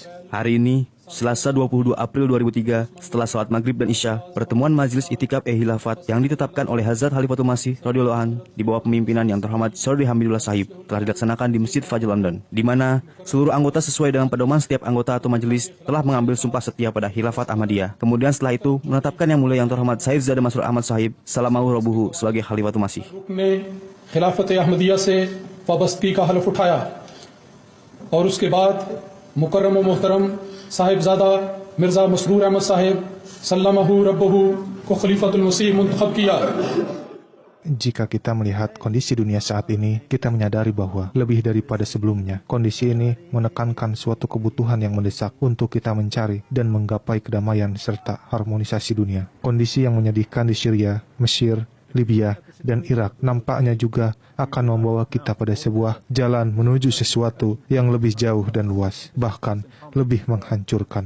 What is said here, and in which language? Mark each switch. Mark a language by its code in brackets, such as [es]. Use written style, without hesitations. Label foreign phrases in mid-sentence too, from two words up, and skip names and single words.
[id] Hari ini, Selasa 22 April 2003, setelah salat maghrib dan isya, pertemuan Majelis Itikaf Khilafat yang ditetapkan oleh Hazrat Khalifatul Masih [ar] رضي الله عنه [id] di bawah pemimpinan yang terhormat Saudari Hamidullah Sahib telah dilaksanakan di Masjid Fajr London, di mana seluruh anggota sesuai dengan pedoman setiap anggota atau majelis telah mengambil sumpah setia pada Khilafat Ahmadiyah. Kemudian setelah itu menetapkan yang mulia yang terhormat Sayyid Zada Masrur Ahmad Sahib [ar] سلمه ربه [id] sebagai Khalifatul Masih. [ur] خلافت احمدیہ سے وابستگی کا حلف اٹھایا اور اس کے بعد مکرم و محترم صاحبزادہ مرزا مسرور احمد صاحب [ar] سلمه ربه [ur] کو خلیفۃ المسیح منتخب کیا. [id] Jika kita melihat kondisi dunia saat ini, kita menyadari bahwa lebih daripada sebelumnya, kondisi ini menekankan suatu kebutuhan yang mendesak untuk kita mencari dan menggapai kedamaian serta harmonisasi dunia. Kondisi yang menyedihkan di Syria, Mesir, Libya, dan Irak nampaknya juga akan membawa kita pada sebuah jalan menuju sesuatu yang lebih jauh dan luas, bahkan lebih menghancurkan.